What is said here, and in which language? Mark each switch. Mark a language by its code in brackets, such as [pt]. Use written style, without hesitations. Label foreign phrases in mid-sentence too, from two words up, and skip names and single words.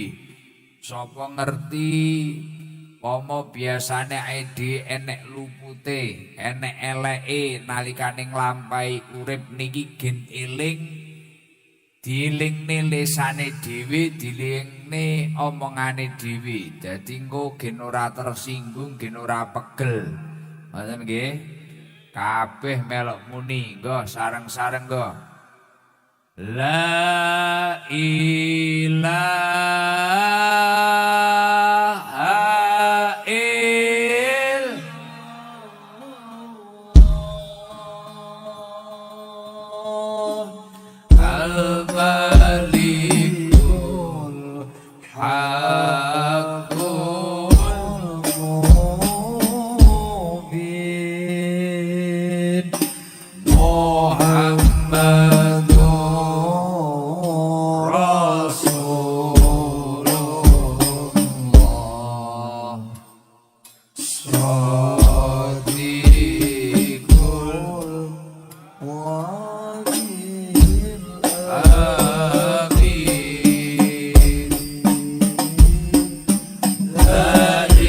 [jv] Sapa ngerti pomo biasane ide enek lupute, enek eleke nalikane nglampahi urip niki gen eling, dielingne lesane dhewe, dielingne omongane dhewe. Dadi engko gen ora tersinggung, gen ora pegel. Ngoten nggih? Kabeh melok muni, nggo sareng-sareng nggo. [ar] لا إله الملك الحق مبين محمد رسول الله صادق الوعد الأمين. La